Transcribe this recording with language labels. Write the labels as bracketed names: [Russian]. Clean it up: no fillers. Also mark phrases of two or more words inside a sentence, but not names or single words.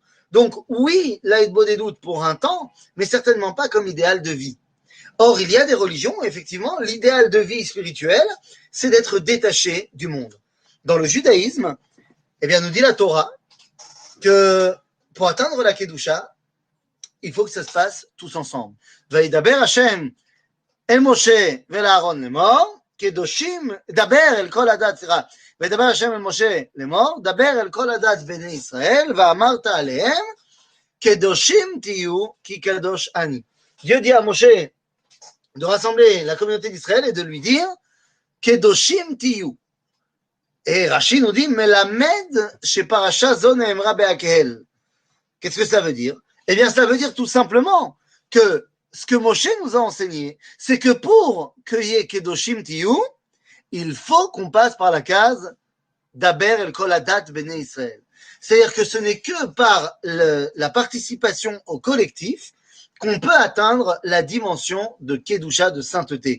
[French] Donc, oui, la Hitbodedut pour un temps, mais certainement pas comme idéal de vie. Or, il y a des religions où, effectivement, l'idéal de vie spirituelle, c'est d'être détaché du monde. Dans le judaïsme, eh bien, nous dit la Torah que pour atteindre la Kedusha, il faut que ça se fasse tous ensemble. [Hebrew] וידבר השם אל משה ואל אהרן לאמר, קדושים, דבר אל כל העדה, וידבר השם אל משה לאמור, דבר אל כל הדת בני ישראל, ואמרת עליהם, קדושים תהיו, כי קדוש אני. [French] Dieu dit à Moshe de rassembler la communauté d'Israël et de lui dire, [Hebrew] קדושים תהיו. [French] Et Rashi nous dit, [Hebrew] מלמד שפרשה זו נאמרה בהקהל. [French] Qu'est-ce que ça veut dire? Eh bien, ça veut dire tout simplement que ce que Moshe nous a enseigné, c'est que pour qu'il y ait [Hebrew] קדושים תהיו, [French] il faut qu'on passe par la case [Hebrew] דבר אל כל עדת בני ישראל. [French] C'est-à-dire que ce n'est que par la participation au collectif qu'on peut atteindre la dimension de Kedusha, de sainteté.